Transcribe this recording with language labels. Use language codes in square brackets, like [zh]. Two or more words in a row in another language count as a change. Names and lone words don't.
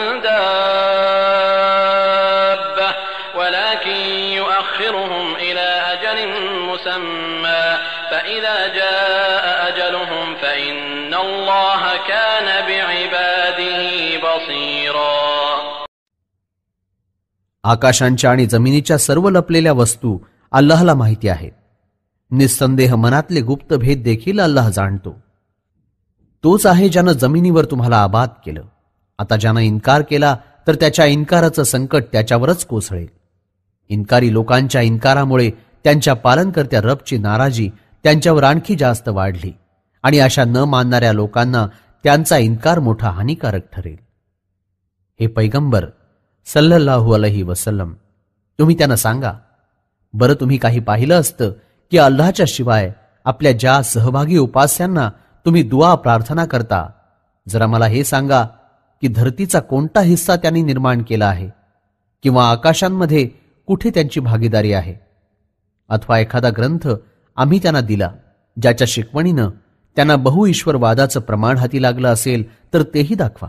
[ar] دابة ولكن يؤخرهم إلى أجل مسمى فإذا جاء أجلهم فإن الله كان بعباده بصيرا. [mr] आकाशांच्या आणि जमिनीच्या सर्व लपलेल्या वस्तू अल्लाहला माहिती आहेत. निस्संदेह मनातले गुप्त भेद देखील अल्लाह जाणतो. तोच आहे ज्यानं जमिनीवर तुम्हाला आबाद केलं. आता ज्यानं इन्कार केला तर त्याच्या इन्काराचं संकट त्याच्यावरच कोसळेल. इन्कारी लोकांच्या इन्कारामुळे त्यांच्या पालनकर्त्या रबची नाराजी त्यांच्यावर आणखी जास्त वाढली आणि अशा न मानणाऱ्या लोकांना त्यांचा इन्कार मोठा हानिकारक ठरेल. हे पैगंबर [ar] صلى الله عليه وسلم, [mr] तुम्ही त्यांना सांगा, बरं तुम्ही काही पाहिलं असतं की अल्लाहच्या शिवाय आपल्या ज्या सहभागी उपास्यांना तुम्ही दुआ प्रार्थना करता, जरा मला हे सांगा की धरतीचा कोणता हिस्सा त्यांनी निर्माण केला आहे किंवा आकाशांमध्ये कुठे त्यांची भागीदारी आहे, अथवा एखादा ग्रंथ आम्ही त्यांना दिला ज्याच्या शिकवणीनं त्यांना बहुईश्वरवादाचं प्रमाण हाती लागलं असेल तर तेही दाखवा.